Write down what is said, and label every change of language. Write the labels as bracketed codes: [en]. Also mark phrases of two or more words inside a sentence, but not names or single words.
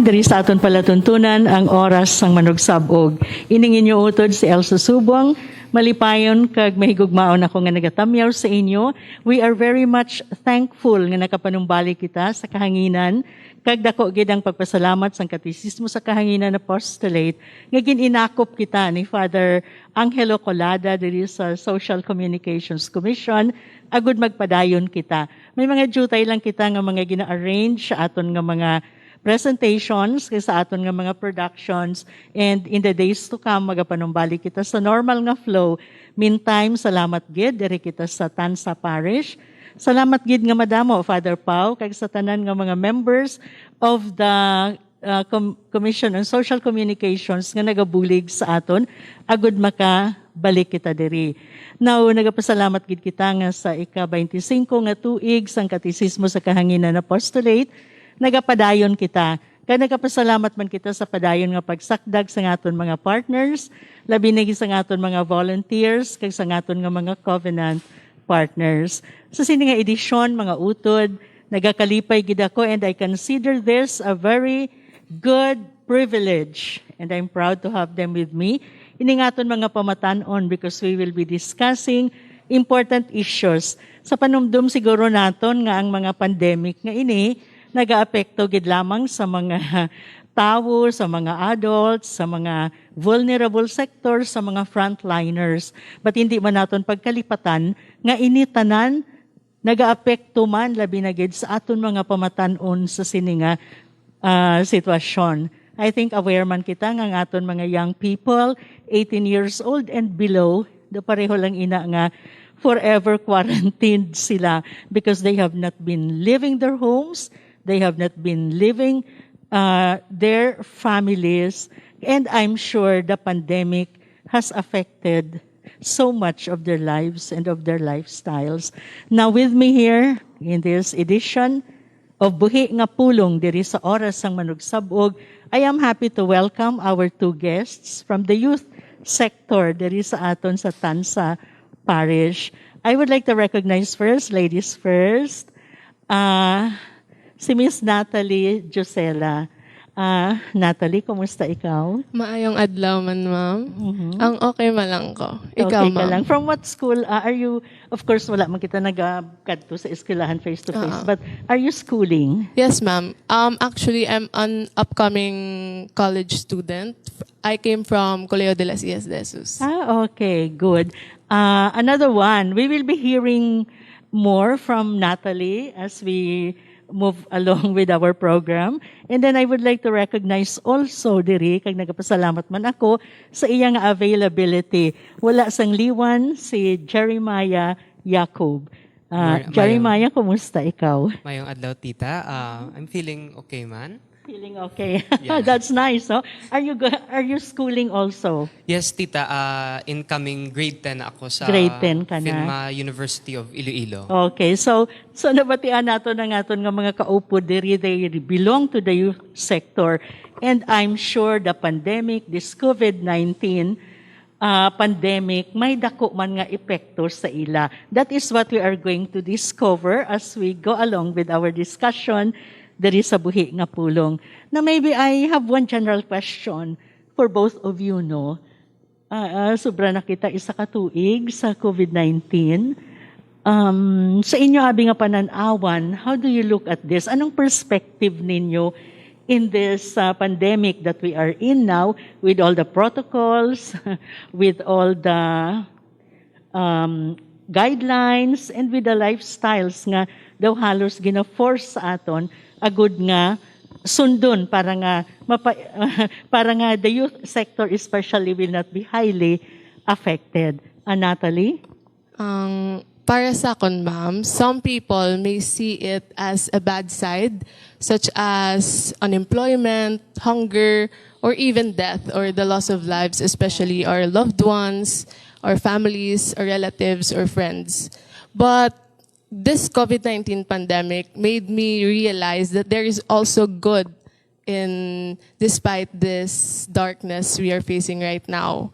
[hil] Diri sa aton palatuntunan ang oras sang MANUGSAB-OG. Ining inyo utod si Elsa Subong. Malipayon kag mahigugmaon ako nga nagatamyaw sa inyo. [en] We are very much thankful nga nakapanumbalik kita sa Kahanginan. [hil] Kag dako gid ang pagpasalamat sang Katesismo sa Kahanginan Apostolate nga gininakop kita ni Father Angelo Colada diri sa Social Communications Commission agud magpadayon kita. May mga jutay lang kita nga mga gina-arrange sa aton nga mga presentations sa aton nga mga productions, [en] and in the days to come [hil] magapanumbalik kita sa normal nga flow. Meantime, salamat gid diri kita sa Tansa Parish. Salamat gid nga madamo Father Pau kag sa tanan nga mga [en] members of the Commission on Social Communications [hil] nga nagabulig sa aton agud makabalik kita diri. Now, nagapasalamat gid kita nga sa ika-25 nga tuig sang Katesismo sa Kahanginan Apostolate, nagapadayon kita. Kaya nagapasalamat man kita sa padayon nga pagsakdag sa ngaton mga partners, labi na sa ngaton mga volunteers, kag sa ngaton nga mga [en] covenant partners. [hil] Sa sini nga edisyon, mga utod, nagakalipay gid ako, [en] and I consider this a very good privilege and I'm proud to have them with me. [hil] Iningaton mga pamatanon [en] because we will be discussing important issues. [hil] Sa panumdum siguro naton nga ang mga pandemic nga ini nagaapekto gid lamang sa mga tao, sa mga adults, sa mga [en] vulnerable sectors, [hil] sa mga frontliners. But hindi man naton pagkalipatan nga ini tanan nagaapekto man labi na gid sa aton mga pamatanon sa sininga sitwasyon. [en] I think aware [hil] man kita nga ang aton [en] mga young people, 18 years old and below, [hil] do pareho lang ina nga [en] forever quarantined sila because they have not been leaving their homes, they have not been leaving their families, and I'm sure the pandemic has affected so much of their lives and of their lifestyles. Now with me here in this edition of Buhi nga Pulong [hil] diri sa Oras sang Manugsab-Og, [en] I am happy to welcome our two guests from the youth sector [hil] diri sa aton sa Tansa Parish. [en] I would like to recognize first, ladies first, si Miss Natalie Josela. [hil] Natalie, kumusta ikaw? Maayong adlaw man, ma'am. Ang okay malang ko. Ikaw, Okay ka ma'am. lang. [en] From what school are you? Of course, [hil] wala man kita nagkadto sa eskwelahan face-to-face. [en] But are you schooling? Yes, ma'am. Actually, I'm an upcoming college student. I came from Colegio de las Illas de Jesus. Okay, good. Another one, we will be hearing more from Natalie as we move along with our program. And then I would like to recognize also [hil] diri kag nagapasalamat man ako sa iyang availability. Wala sang liwan si Jeremiah Jacob. Jeremiah, kumusta ikaw? Mayong adlaw, tita. [en] I'm feeling okay man. Feeling okay. Yeah. That's nice, no? Are you schooling also? Yes, [hil] tita. [en] Incoming grade 10 [hil] ako sa Grade 10 ka na? Filma University of Iloilo. Okay, so nabatian nato ng aton nga mga kaupo diri, [en] they belong to the youth sector, and I'm sure the pandemic, this COVID-19 pandemic, [hil] may dako man nga epekto sa ila. [en] That is what we are going to discover as we go along with our discussion [hil] diri sa Buhi nga Pulong. [en] Now maybe I have one general question for both of you, no? [hil] Sobra na kita isa ka tuig sa COVID-19. Sa inyo abi nga pananawan, [en] how do you look at this? [hil] Anong perspective ninyo [en] in this pandemic that we are in now with all the protocols, with all the guidelines, and with the lifestyles [hil] nga daw halos gina-force sa aton agud nga sundon para nga [en] the youth sector especially will not be highly affected. Natalie? [hil] Para sa akin, ma'am, [en] some people may see it as a bad side, such as unemployment, hunger, or even death or the loss of lives, especially our loved ones, our families, our relatives, or friends. But this COVID-19 pandemic made me realize that there is also good despite this darkness we are facing right now.